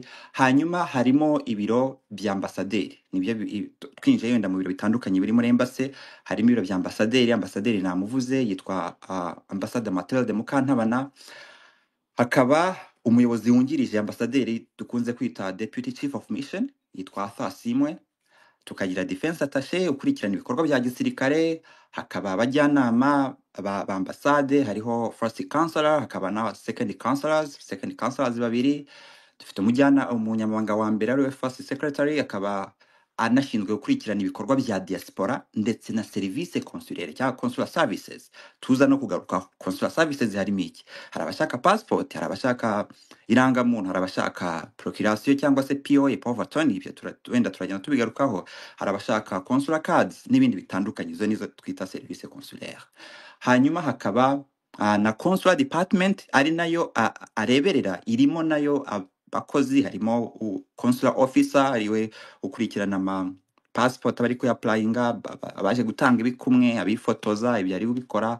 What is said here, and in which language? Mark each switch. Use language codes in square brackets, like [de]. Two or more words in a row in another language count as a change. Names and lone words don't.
[rw] Hanyuma harimo ibiro bya ambasaderi, nibyo twinjiye wenda mu biro bitandukanye biri muri embassy. Harimo ibiro bya ambasaderi namuvuze yitwa ambassador Mathilde Mukantabana. Hakaba umuyobozi wungirije ambasaderi dukunze kwita [en] deputy chief of mission [rw] yitwa Arthur Asimwe. Tukagira [en] defense attaché [rw] ukurikirana ibikorwa bya gisirikare. Hakaba abajyanama ba ambasade, hariho [en] first counselor, [rw] hakaba na [en] second counselors [rw] babiri. Dufite umunyamabanga wa mbere ari we [en] first secretary, [rw] akaba anashinzwe gukurikirana ibikorwa bya diaspora ndetse na [fr] service consulaire [rw] cyangwa [en] consular services. [rw] Tuza no kugaruka [en] consular services [rw] harimo iki: hari abashaka passport, hari abashaka irangamuntu, hari abashaka procuration cyangwa se [en] POA, power of attorney, [rw] ibyo wenda turagenda tubigarukaho. Hari abashaka [en] consular cards [rw] n'ibindi bitandukanye, izo nizo twita [fr] service consulaire. [rw] Hanyuma hakaba na [en] consular department, [rw] ari nayo areberera, irimo nayo bakozi harimo [en] consular officer [rw] ariwe ukurikirana ama passport abari kuyapurayinga, abaje gutanga ibikumwe, abifotoza, ibyo ari bikora.